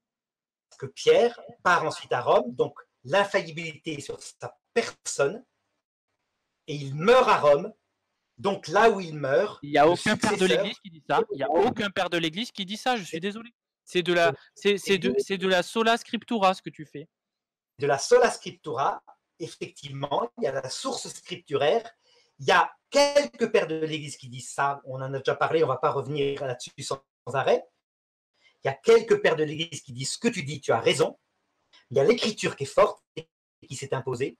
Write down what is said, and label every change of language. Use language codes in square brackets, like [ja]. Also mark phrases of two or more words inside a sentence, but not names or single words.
[fr] Parce que Pierre part ensuite à Rome, donc l'infaillibilité est sur sa personne, et il meurt à Rome. Donc là où il meurt, il n'y a aucun père de l'Église qui dit ça. Il n'y a aucun père de l'Église qui dit ça. Je suis désolé. C'est de la [la] sola scriptura [fr] ce que tu fais. De la [la] sola scriptura, [fr] effectivement, il y a la source scripturaire. Il y a quelques pères de l'Église qui disent ça. On en a déjà parlé. On ne va pas revenir là-dessus sans arrêt. Il y a quelques pères de l'Église qui disent ce que tu dis, tu as raison. Il y a l'écriture qui est forte et qui s'est imposée.